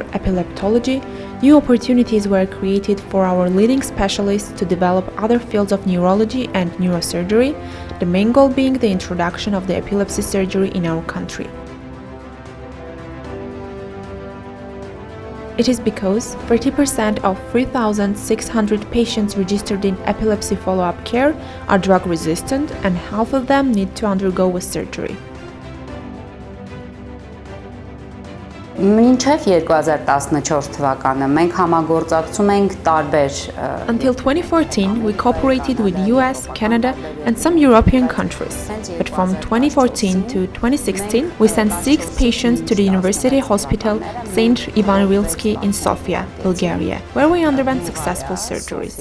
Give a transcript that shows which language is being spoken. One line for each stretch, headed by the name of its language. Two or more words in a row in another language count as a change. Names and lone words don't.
English: epileptology, new opportunities were created for our leading specialists to develop other fields of neurology and neurosurgery, the main goal being the introduction of the epilepsy surgery in our country. It is because 30% of 3,600 patients registered in epilepsy follow-up care are drug-resistant, and half of them need to undergo a surgery.
Armenian: Մինչև 2014 թվականը մենք համագործակցում ենք տարբեր
English: Until 2014, we cooperated with US, Canada, and some European countries. But from 2014 to 2016, we sent 6 patients to the University Hospital St. Ivan Rilsky in Sofia, Bulgaria, where we underwent successful surgeries.